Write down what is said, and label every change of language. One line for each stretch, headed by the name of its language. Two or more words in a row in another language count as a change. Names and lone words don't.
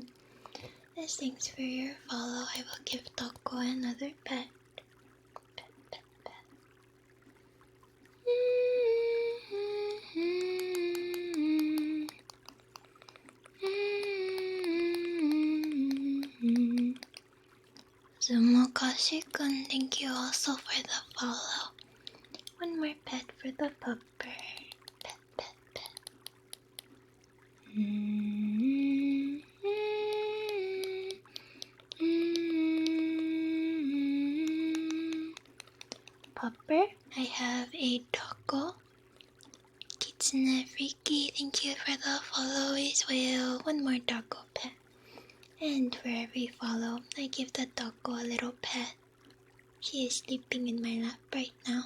English: As thanks for your follow, I will give Toko another pet. Pet, pet, pet. Zumokashi-kun, thank you also for the follow. One more pet for the pupper. Pet, pet, pet. Pupper, I have a doggo. Kitsune Freaky, thank you for the follow as well. One more doggo pet. And for every follow, I give the doggo a little pet. She is sleeping in my lap right now.